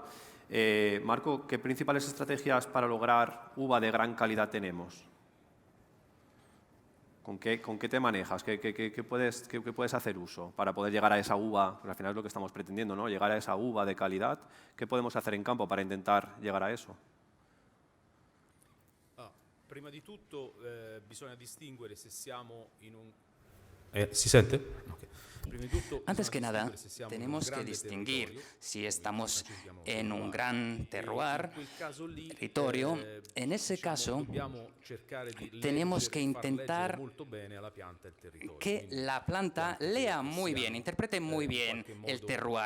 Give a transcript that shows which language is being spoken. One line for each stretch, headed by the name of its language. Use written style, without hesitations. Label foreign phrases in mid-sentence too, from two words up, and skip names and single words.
Spanish: Marco, ¿qué principales estrategias para lograr uva de gran calidad tenemos? ¿Con qué te manejas? ¿Qué puedes hacer uso para poder llegar a esa uva? Porque al final es lo que estamos pretendiendo, ¿no? Llegar a esa uva de calidad. ¿Qué podemos hacer en campo para intentar llegar a eso?
Italian: Prima di tutto bisogna distinguere se siamo in un... ¿Si sente? Okay.
Spanish: Antes que nada, tenemos que distinguir si estamos en un gran terroir, territorio. En ese caso, tenemos que intentar que la planta lea muy bien, interprete muy bien el terroir.